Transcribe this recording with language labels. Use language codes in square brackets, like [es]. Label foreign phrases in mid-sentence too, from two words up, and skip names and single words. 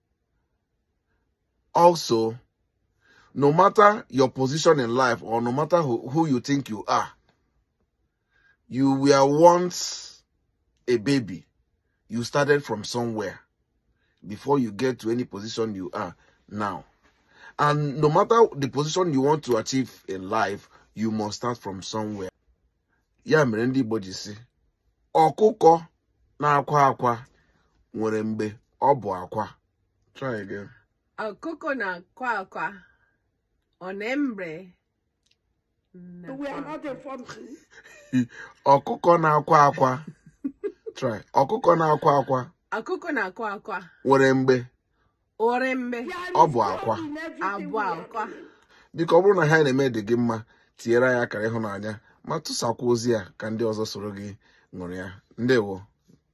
[en] Also, no matter your position in life or no matter who you think you are, you were once a baby. You started from somewhere before you get to any position you are now. And no matter the position you want to achieve in life, you must start from somewhere. [ig] Ya mere ndị Igbo ji sị, ọkụkọ na-akwa akwa nwere mgbe ọ bụ akwa. [en] Try again. [ig] Ọkụkọ na-akwa akwa onembre. [en] We are not informed. [ig] Ọkụkọ na-akwa akwa. Try. Ọkụkọ na-akwa akwa Ọkụkọ na-akwa akwa nwere mgbe orembe ọ bụ akwa. abụ akwa. Biko ọ bụrụ na ha na-eme dị gị mma, tinyere ya akara ịhụnanya ma tụsakwa ozi a ka ndị ọzọ soro gị ṅụrụ ya.